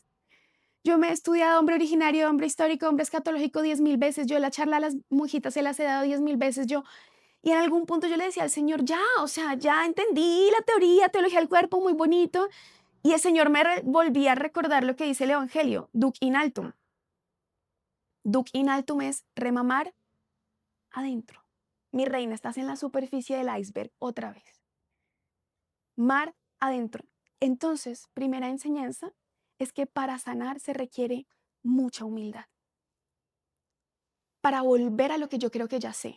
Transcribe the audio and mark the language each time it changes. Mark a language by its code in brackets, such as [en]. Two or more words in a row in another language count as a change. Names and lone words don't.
[es] Yo me he estudiado hombre originario, hombre histórico, hombre escatológico 10.000 veces. Yo la charla a las monjitas se las he dado 10.000 veces. Y en algún punto yo le decía al Señor, ya, o sea, ya entendí la teoría, teología del cuerpo, muy bonito. Y el Señor me volvía a recordar lo que dice el Evangelio, [la] duc in altum. Duc in altum [es] es remamar adentro. Mi reina, estás en la superficie del iceberg otra vez. Mar adentro. Entonces, primera enseñanza es que para sanar se requiere mucha humildad. Para volver a lo que yo creo que ya sé.